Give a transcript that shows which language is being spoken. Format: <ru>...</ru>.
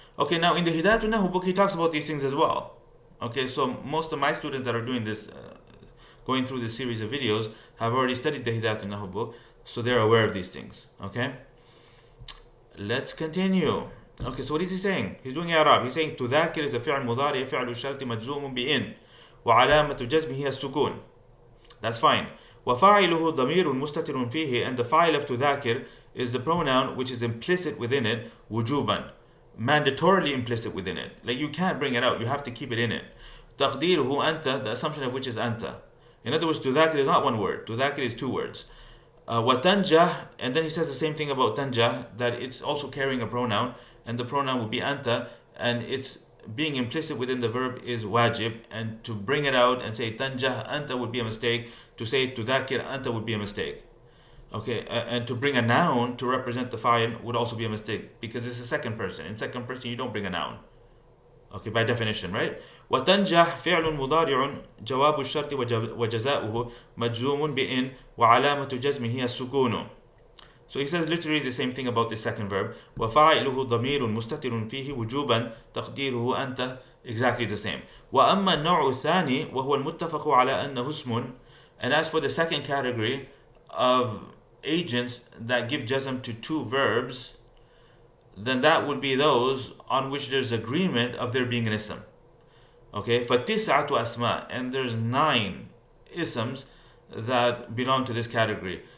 <en>Okay, now in the Hidayatun Nahu book, he talks about these things as well. Okay, so most of my students that are doing this, going through this series of videos, have already studied the Hidayatun Nahu book, so they're aware of these things. Okay, let's continue. Okay, so what is he saying? He's doing إعراب. He's saying</en> <ar>تذاكر is a فعل مضارع فعل الشرط مجزوم بإن وعلامة جزمه السكون.</ar> <en>That's fine.</en> <ar>وفاعله ضمير مستتر فيه,</ar> <en>and the fa'il of تذاكر is the pronoun which is implicit within it, وجوبا, mandatorily implicit within it. Like you can't bring it out, you have to keep it in it.</en> <ar>تقديره أنت,</ar> <en>the assumption of which is أنت. In other words, تذاكر is not one word. تذاكر is 2 words. وتنجح, and then he says the same thing about تنجح, that it's also carrying a pronoun, and the pronoun would be anta, and it's being implicit within the verb is wajib, and to bring it out and say tanjah anta would be a mistake, to say tudakir anta would be a mistake. Okay, and to bring a noun to represent the fa'il would also be a mistake, because it's a second person. In second person you don't bring a noun. Okay, by definition, right?</en> <ar>وتنجح فعل مضارع جواب الشرط وجزاؤه مجزوم بإن وعلامة جزمه السكون.</ar> <en>So he says literally the same thing about the second verb.</en> <ar>وَفَاعِلُهُ ضَمِيرٌ مُسْتَتِرٌ فِيهِ وُجُوبًا تَقْدِيرُهُ أَنْتَ,</ar> <en>exactly the same.</en> <ar>وَأَمَّا النَّوْعُ الثَّانِي وَهُوَ الْمُتَّفَقُ عَلَى أَنَّهُ اسْمٌ,</ar> <en>and as for the second category of agents that give jazm to 2 verbs, then that would be those on which there's agreement of there being an ism. Okay,</en> <ar>فَتِسْعَةُ أَسْمَاء,</ar> <en>and there's 9 isms that belong to this category.</en>